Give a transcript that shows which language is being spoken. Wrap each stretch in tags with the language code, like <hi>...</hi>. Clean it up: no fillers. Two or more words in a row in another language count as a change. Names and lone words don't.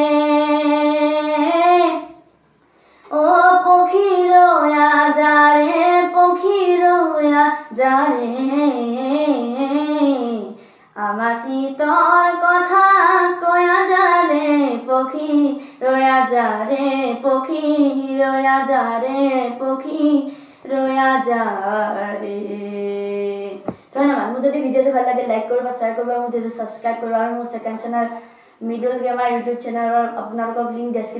<bn>ও পখি রয়া যারে পখি রয়া যারে আমার শীতল কথা কয়া যারে পখি রয়া যারে পখি রয়া যারে পখি রয়া যারে।</bn> <as>ধন্যবাদ। মোৰ যদি ভিডিঅ'টো ভাল লাগে লাইক কৰিব শ্বেয়াৰ কৰিব আৰু মোৰ যদি সাবস্ক্ৰাইব কৰিব আৰু মোৰ</as> <en>second channel</en> <as>মিডল গেমাৰ ইউটিউব চেনেলৰ আপোনালোকক লিংক</as>